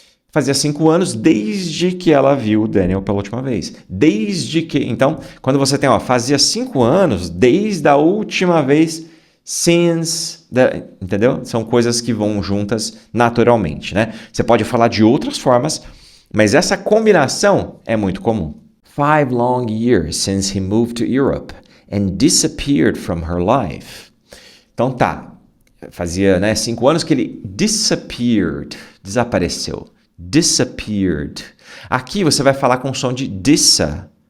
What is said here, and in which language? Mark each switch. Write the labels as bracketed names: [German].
[Portuguese] Fazia 5 anos desde que ela viu o Daniel pela última vez. Desde que... Então, quando você tem, fazia 5 anos desde a última vez, since... Entendeu? São coisas que vão juntas naturalmente, né? Você pode falar de outras formas, mas essa combinação é muito comum. [English] 5 long years since he moved to Europe and disappeared from her life. [Portuguese] Então tá, fazia 5 anos que ele disappeared, desapareceu. Disappeared. Aqui você vai falar com o som de disappeared.